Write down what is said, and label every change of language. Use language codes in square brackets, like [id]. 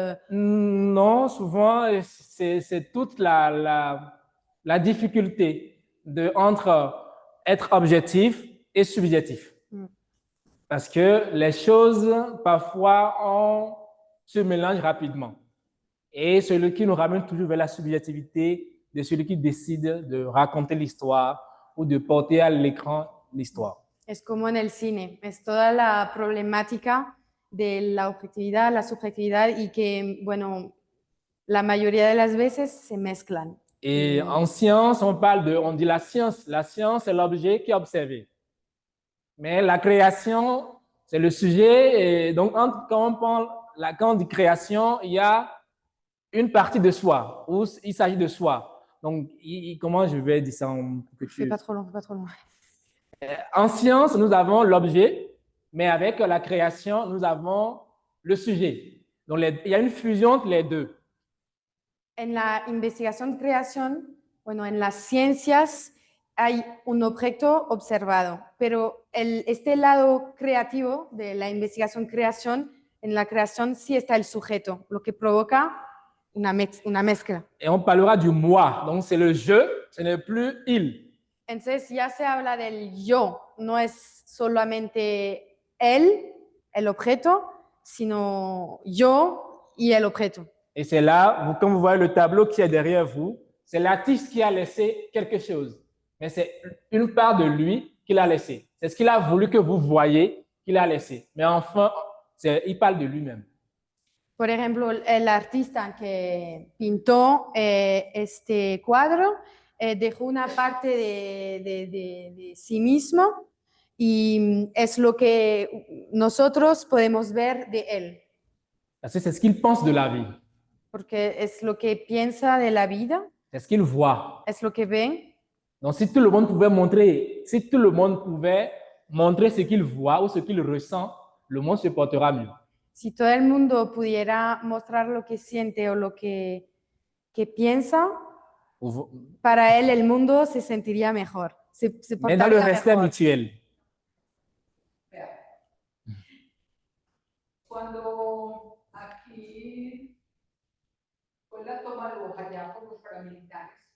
[fr] Non, souvent, c'est toute la difficulté entre être objectif et subjectif. Parce que les choses, parfois, se mélangent rapidement. Et celui qui nous ramène toujours vers la subjectivité de celui qui décide de raconter l'histoire ou de porter à l'écran l'histoire. [es] Es como en el cine, es toda la problemática de la objetividad, la subjetividad y que, bueno, la mayoría de las veces se mezclan. [fr] Et en science, on dit la science c'est l'objet qui est observé. Mais la création, c'est le sujet. Et donc, quand on dit création, il y a une partie de soi, où il s'agit de soi. Donc, comment je vais dire ça Fais pas trop long, fais pas trop long. En science, nous avons l'objet, mais avec la création, nous avons le sujet. Donc, il y a une fusion entre les deux. [es] En la investigación-creación, bueno, en las ciencias hay un objeto observado, pero este lado creativo de la investigación-creación En la creación sí está el sujeto, lo que provoca una mezcla. [fr] Et on parlera du moi. Donc, c'est le je, ce n'est plus il. [es] Entonces ya se habla del yo, no es solamente él, el objeto, sino yo y el objeto. [fr] Et c'est là, vous, comme vous voyez le tableau qui est derrière vous, c'est l'artiste qui a laissé quelque chose. Mais c'est une part de lui qu'il a laissé. C'est ce qu'il a voulu que vous voyez qu'il a laissé. Mais enfin, il parle de lui-même. [es] Por ejemplo, el artista que pintó este cuadro dejó una parte de sí mismo y es lo que nosotros podemos ver de él, [fr] Parce que c'est ce qu'il pense de la vie. [es] porque es lo que piensa de la vida, [fr] C'est ce qu'il voit. [es] es lo que ve. [fr] Donc, si tout le monde pouvait montrer, si tout le monde pouvait montrer ce qu'il voit ou ce qu'il ressent, le monde se portera mieux. [es] Si todo el mundo pudiera mostrar lo que siente o lo que piensa, para él el mundo se sentiría mejor. Se [fr] Mais dans le [es] portaría [fr] respect [es] mejor. [fr] mutuel. [es] Vea. Cuando aquí fue la toma de Bojayá por los paramilitares,